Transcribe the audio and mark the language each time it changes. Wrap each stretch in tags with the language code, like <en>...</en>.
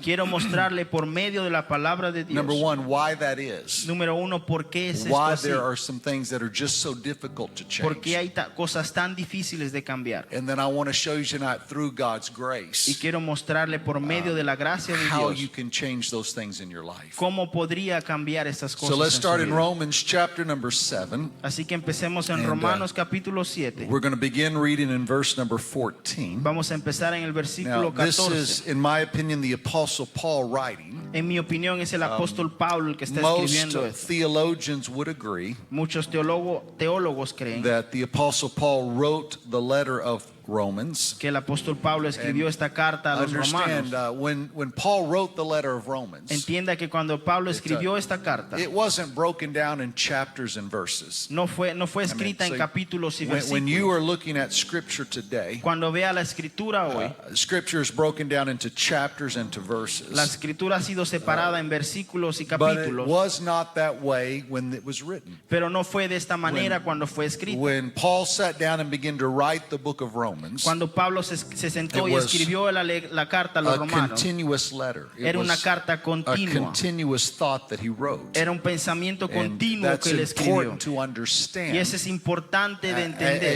<es>Quiero mostrarle por medio de la palabra de Dios.</es> <en>number one, why that is.</en> <es>Número 1, ¿por qué es esto</es> <en>Why</en> <es>así?</es> <en>there are some things that are just so difficult to</en> <es>¿Por qué</es> <en>change.</en> <es>hay cosas tan difíciles de cambiar?</es> <en>And then I want to show you tonight through God's</en> <es>Y</es> <en>grace</en> <es>quiero mostrarle por medio de la gracia de</es> <en>how</en> <es>Dios</es> <en>you can change those things in your life.</en> <es>cómo podría cambiar estas cosas.</es> <en>So let's</en> <es>en su</es> <en>start in</en> <es>vida.</es> <en>Romans chapter number 7.</en> <es>Así que empecemos en</es> <en>And,</en> <es>Romanos capítulo 7.</es> <en>We're going to begin reading in verse number 14.</en> <es>Vamos a empezar en el</es> <en>Now,</en> <es>versículo</es> <en>this</en> <es>14.</es> <en>is, in my opinion, the Apostle Paul writing.</en> <es>En mi opinión es el apóstol Pablo el que está</es> <en>Most</en> <es>escribiendo esto.</es> <en>theologians would agree</en> <es>Muchos teólogos creen</es> <en>that the Apostle Paul wrote the letter of Romans.</en> <es>que el apóstol Pablo escribió esta carta a los</es> <en>Understand,</en> <es>romanos.</es> <en>when Paul wrote the letter of Romans,</en> <es>Entienda que cuando Pablo escribió esta carta,</es> <en>it wasn't broken down in chapters and verses.</en> <es>no fue escrita</es> <en>so</en> <es>en capítulos y</es> <en>When you</en> <es>versículos.</es> <en>are looking at Scripture today,</en> <es>Cuando vea la escritura hoy,</es> <en>Scripture is broken down into chapters and to verses.</en> <es>la escritura ha sido separada en versículos y</es> <en>But it</en> <es>capítulos,</es> <en>was not that way when it was written.</en> <es>pero no fue de esta manera cuando fue escrita.</es> <en>When Paul sat down and began to write the book of Romans,</en> <es>Cuando Pablo se sentó</es> <en>It</en> <es>y</es> <en>was</en> <es>escribió la carta a los</es> <en>a</en> <es>romanos,</es> <en>continuous letter. It</en> <es>era una</es> <en>was</en> <es>carta</es> <en>a</en> <es>continua,</es> <en>continuous thought that he wrote.</en> <es>era un pensamiento</es> <en>And</en> <es>continuo</es> <en>that's</en> <es>que él escribió.</es> <en>important to understand</en> <es>Y eso es importante de entender</es>